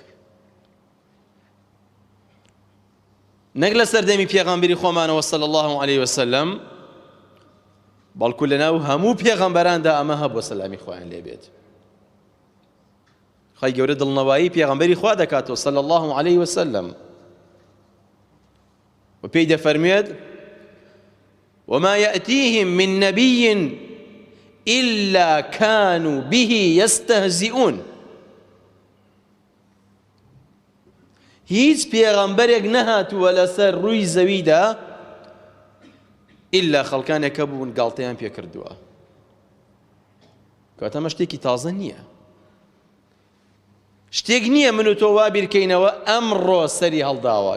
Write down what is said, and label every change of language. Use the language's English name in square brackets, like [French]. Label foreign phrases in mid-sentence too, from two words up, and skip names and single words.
[Central Kurdish] نەک لە سەردەمی پێغەمبەری خۆمانەوە [Arabic] صلی الله عليه وسلم، [Central Kurdish] بەڵکو لەناو هەموو پێغەمبەراندا ئەمە هەبووە سەلامی خۆیان لێ بێت. خی گەورە دڵنەوایی پێغەمبەری خوا دەکاتەوە [Arabic] صلی الله عليه وسلم [Central Kurdish] و پێی دەفەرمێت [Arabic] وما يأتيهم من نبي إلا كانوا به يستهزئون. [Central Kurdish] هیچ پێغەمبەرێک نەهاتووە لەسەر ڕووی زەویدا ئللا خەڵکانێک بوون گاڵتەیان پێ کردووە. کەواتە ئەمە شتێکی تازە نییە، شتێک نییە من و تۆ وا بیرکەینەوە ئەمڕۆ سەری هەڵداوە.